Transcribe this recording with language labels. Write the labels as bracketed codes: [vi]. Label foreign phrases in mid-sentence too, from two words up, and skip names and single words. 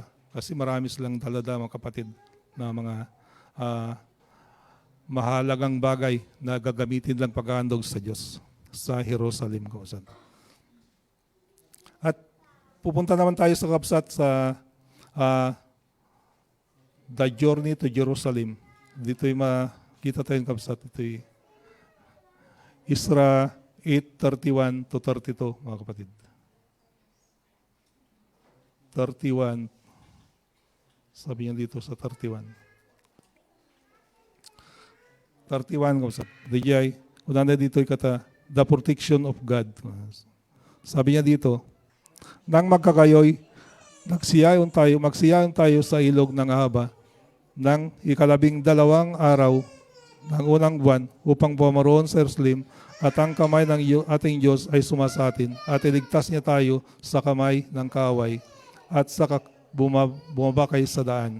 [tl] Kasi marami silang dala-dala, mga kapatid, na mga mahalagang bagay na gagamitin lang paghahandog sa Diyos sa Jerusalem. At pupunta naman tayo sa kapsat sa The Journey to Jerusalem. Dito'y makita tayong kapsat. Ito'y Isra 8:31 to 32, mga kapatid. 31. Sabi niya dito sa 31. 31, kapsat. [ilo] Dijay, unanda dito kata, [en] the protection of God. [tl] Sabi niya dito, nang magkakayoy, magsiyayon tayo sa ilog ng Ahaba ng 12 araw ng unang buwan upang bumaroon sa Jerusalem at ang kamay ng ating Diyos ay sumasatin at iligtas niya tayo sa kamay ng kaaway at sa bumabakay sa daan.